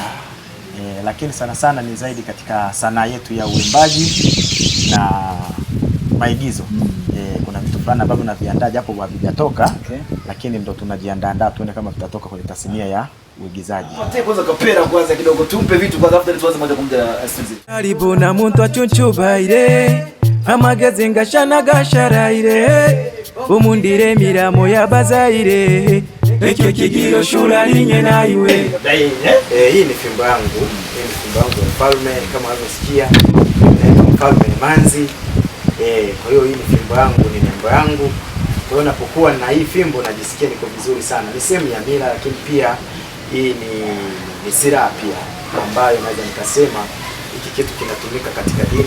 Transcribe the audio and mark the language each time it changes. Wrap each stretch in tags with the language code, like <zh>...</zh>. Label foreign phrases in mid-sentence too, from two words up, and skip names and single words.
<sw>Lakini sana sana ni zaidi katika sanaa yetu ya uimbaji na maigizo. Kuna vitu fulani ambavyo naviandaa japo havijatoka, lakini ndo tunajiandaa tuone kama vitatoka kwenye tasnia ya uigizaji. Tuanze kwanza kapera kwanza kidogo, tumpe vitu kwanza afu tuanze moja kwa moja studio.</sw> <cgg>Karibu na muntu achuchubaire amagezi ngashana gasharaire umundire miramo yabazaire ekyo kigiro shula linye naiwe.</cgg> <sw>Hii ni fimbo yangu, Mfalme, kama unavyosikia Mfalme Emanzi. Kwa hiyo hii ni fimbo yangu, ni nembo yangu. Kwa hiyo napokuwa na hii fimbo najisikia niko vizuri sana. Ni sehemu ya mila, lakini pia hii ni silaha pia ambayo naweza nikasema hiki kitu kinatumika katika dini.</sw>